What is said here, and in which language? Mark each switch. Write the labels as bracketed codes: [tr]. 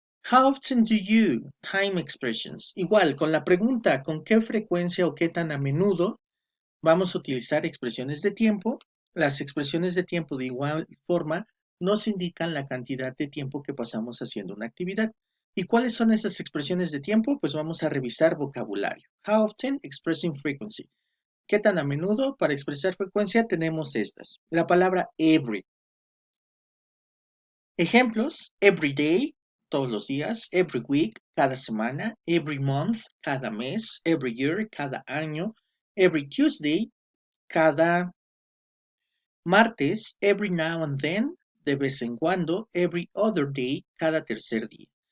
[en] How often do you time expressions? [es] Igual, con la pregunta ¿con qué frecuencia o qué tan a menudo vamos a utilizar expresiones de tiempo? Las expresiones de tiempo de igual forma nos indican la cantidad de tiempo que pasamos haciendo una actividad. ¿Y cuáles son esas expresiones de tiempo? Pues vamos a revisar vocabulario. [en] How often, expressing frequency. [es] ¿Qué tan a menudo? Para expresar frecuencia tenemos estas. La palabra every. Ejemplos, [en] every day, [es] todos los días, [en] every week, [es] cada semana, [en] every month, [es] cada mes, [en] every year, [es] cada año, [en] every Tuesday, [es] cada martes, [en] every now and then, [es] de vez en cuando, [en] every other day, [es] cada tercer día.